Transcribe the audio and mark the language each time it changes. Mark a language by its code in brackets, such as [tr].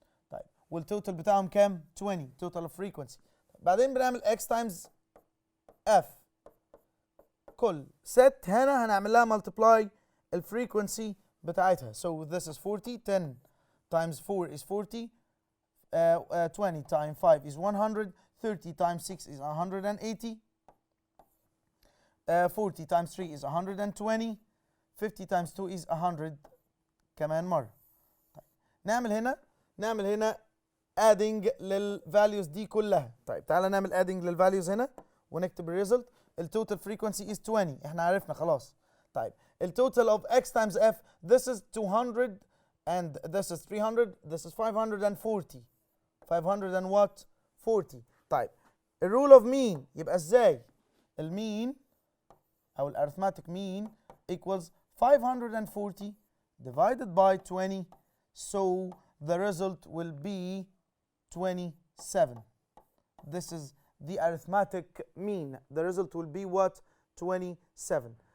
[ar] طيب والتوتال بتاعهم كام؟ 20 [en] total of frequency. [ar] بعدين بنعمل x times f. كل set هنا هنعمل لها multiply الفريكونسي بتاعتها. [en] So this is 40. 10 times 4 is 40. 20 times 5 is 100. 30 times 6 is 180. 40 times 3 is 120. 50 times 2 is 100 [ar] كمان مرة. طيب نعمل هنا adding للvalues دي كلها. طيب تعالى نعمل adding للvalues هنا ونكتب الريزلت. [en] التوتال frequency is 20. [ar] احنا عرفنا خلاص. طيب التوتال [en] of x times f, this is 200 and this is 300, this is 540. 500 and what? 40. [ar] طيب الرول of mean يبقى ازاي؟ المين او الارثماتيك [en] mean equals 540 divided by 20. So the result will be 27. This is the arithmetic mean. The result will be what? 27.